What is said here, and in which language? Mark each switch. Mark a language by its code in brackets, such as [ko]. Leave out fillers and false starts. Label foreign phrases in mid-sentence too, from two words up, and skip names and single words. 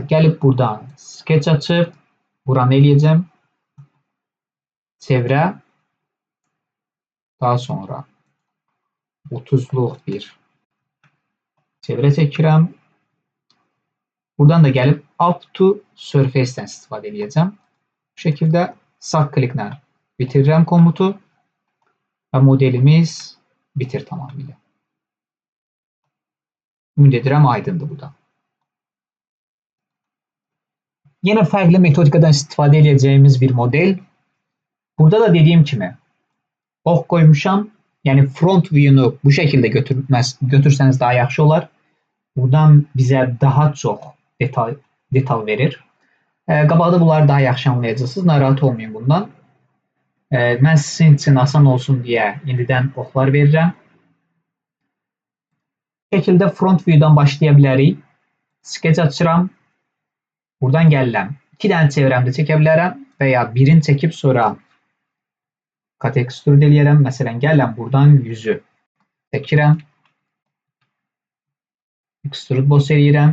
[az] Gəlib buradan sketch açıb, buranı eləyəcəm. Çevrə. Daha sonra 30'luq bir çevrə çəkirəm. Buradan da gəlib [en] up to surface-dən [az] istifadə edəcəm. Bu şəkildə sağ kliklə bitirirəm komutu və modelimiz bitir tamamilə. Ümid edirəm aydındır bu da. Yenə fərqli metodikadan istifadə edəcəyimiz bir model. Burada da dediyim kimi ox qoymuşam. Yəni [en] front view-nu [az] bu şəkildə götürsəniz daha yaxşı olar. Buradan bizə daha çox detal verir. Qabaqda bunları daha yaxşı anlayacaqsınız. Narahat olmayın bundan. Mən sizin üçün asan olsun deyə indidən oxlar verirəm. Bu şəkildə [en] front view-dan [az] başlaya bilərik. Sketch açıram. Buradan gəlirəm. 2 dənə çevrəmdə çəkə bilərəm və ya birini çəkib sonra [en] cut extrude [az] eləyərəm. Məsələn, gəlirəm buradan yüzü çəkirəm. [en] Extrude boss [az] eləyirəm.